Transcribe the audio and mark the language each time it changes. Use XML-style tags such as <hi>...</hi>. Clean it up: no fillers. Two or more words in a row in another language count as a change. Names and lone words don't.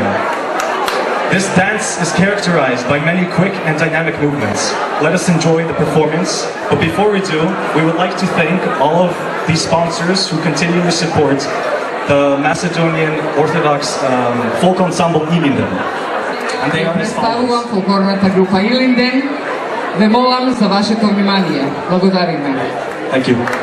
<en>This dance is characterized by many quick and dynamic movements. Let us enjoy the performance, but before we do, we would like to thank all of these sponsors who continually support the Macedonian Orthodox folk ensemble Ilinden. And they are as</en> <mk>Представувам</mk> <en>follows.</en> <mk>фолклорната група Илинден. Ве молам за вашето внимание. Благодариме.</mk> <en>Thank you.</en>